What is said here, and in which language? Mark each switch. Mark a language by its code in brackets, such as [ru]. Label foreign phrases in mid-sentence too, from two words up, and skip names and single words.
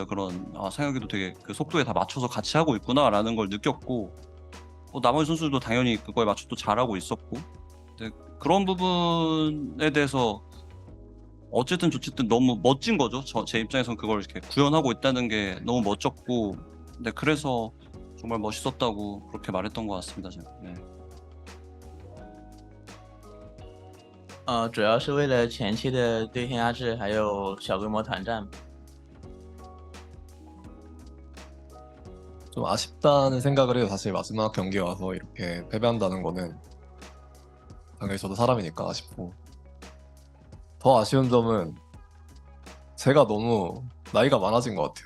[ko] 그런 상혁이도 되게 그 속도에 다 맞춰서 같이 하고 있구나라는 걸 느꼈고 나머지 선수들도 당연히 그거에 맞춰 또 잘하고 있었고 근데 그런 부분에 대해서 어쨌든 좋쨌든 너무 멋진 거죠. 제 입장에선 그걸 이렇게 구현하고 있다는 게 너무 멋졌고 근데 그래서 정말 멋있었다고 그렇게 말했던 것 같습니다. 제가. 네. [zh] 主要是为了前期的对天压制，还有小规模团战。 [ko] 좀 아쉽다는 생각을 해요. 사실 마지막 경기에 와서 이렇게 패배한다는 거는 당연히 저도 사람이니까 아쉽고 더 아쉬운 점은 제가 너무 나이가 많아진 것 같아요.